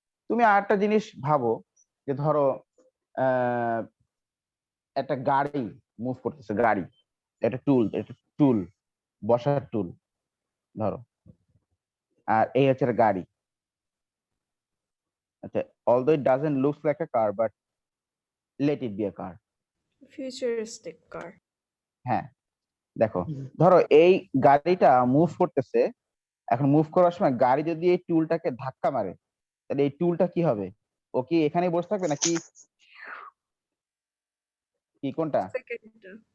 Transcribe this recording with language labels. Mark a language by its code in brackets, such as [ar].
[bn] তুমি আরেকটা জিনিস ভাবো, যে ধরো আহ একটা গাড়ি মুভ করতেছে, একটা টুল, বসার টুল ধরো, আর এই হচ্ছে একটা গাড়ি। [en] আচ্ছা, although it doesn't look like a car, but let it be a car. Futuristic car [bn] হ্যাঁ, দেখো, ধরো এই গাড়িটা মুভ করতেছে, এখন মুভ করার সময় গাড়ি যদি এই টুলটাকে ধাক্কা মারে, তাহলে এই টুলটা কি হবে? ও কি এখানেই বসে থাকবে নাকি কি কোনটা? সেকেন্ডটা